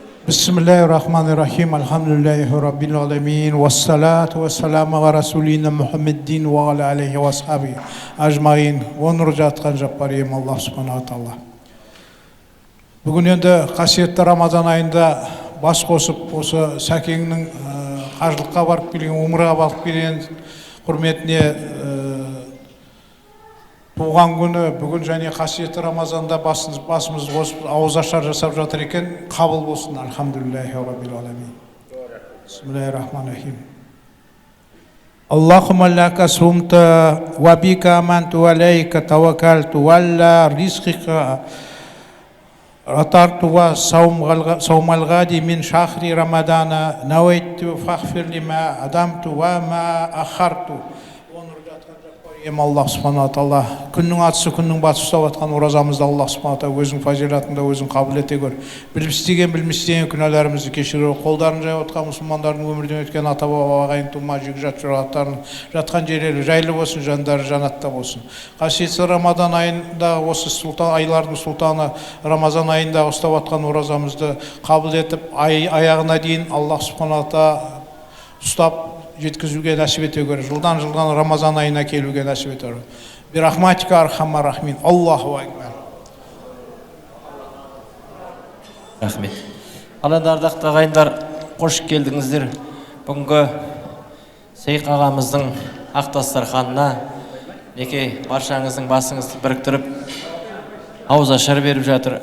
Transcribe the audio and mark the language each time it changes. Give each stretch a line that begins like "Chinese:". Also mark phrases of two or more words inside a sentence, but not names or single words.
Arabic: بسم الله الرحمن الرحيم. الحمد لله رب العالمين. والصلاة والسلام على رسولنا محمد وعلى آله وأصحابه أجمعين.
Kazakh: Onur жатқан Жаппарым
Arabic: الله سبحانه وتعالى.
Kazakh: Бүгін енді қасиетті Рамазан айында бас қосып, осы Сәкеңнің қажылыққа барып келген, умраға барып келген құрметіне туған күні бүгін және қасиетті Рамазанда басымыз қосып ауызашар жасап жатыр екен. Қабыл болсын.
Arabic: الحمد لله رب العالمين. بسم الله الرحمن الرحيم. اللهم لك صمت وبك آمنت عليك توكلت وعلى رزقك أفطرت وصوم الغد من شهر رمضان نويت فاغفر لي ما قدمت وما أخرت. الله سبحانه وتعالى
Kazakh: күннің атысы күннің батысы ұстап жатқан оразамызды
Arabic: الله سبحانه وتعالى
Kazakh: өзің фазилатында өзің қабыл ете көр. Біліп істеген білместеген күнәларымызды кешіре, қолдарын жайып отқан мұсылмандардың өмірден өткен ата баба ағайын тума жекжат жұрағаттарын жатқан жерлері жайлы болсын, жандары жанатта болсын. Қасиетті Рамазан айындағы осы айлардың сұлтаны Рамазан айындағы ұстап жатқан оразамызды қабыл етіп, аяғына дейін
Arabic: الله سبحانه وتعالى
Kazakh: ұстап жеткізуге нәсіп ете көр. Жылдан Рамазан айына келуге нәсіп ете көр.
Arabic: برحمتك يا أرحم الراحمين. الله أكبر.
Kazakh: Рахмет. Ардақты ағайындар, қош келдіңіздер. Бүгінгі Сейқ ағамыздың ақ дастарханына неке баршаңыздың басыңызды біріктіріп ауызашар беріп жатыр.